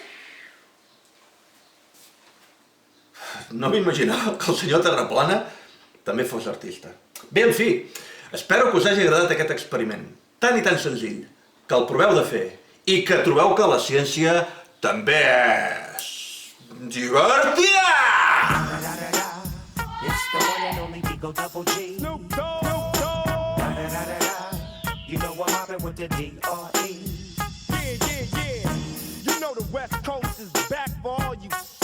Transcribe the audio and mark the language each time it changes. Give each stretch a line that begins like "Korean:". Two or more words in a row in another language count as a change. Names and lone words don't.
Catalan: No m'imaginava que el senyor Terraplana també fos artista. Bé, en fi, espero que us hagi agradat aquest experiment, tan i tan senzill, que el proveu de fer i que trobeu que la ciència també és divertida!
English: It's the one and only Digo Double G. Snoop Dogg. You know I'm mobbing with the D.R.E. Yeah. You know the West Coast is back for all you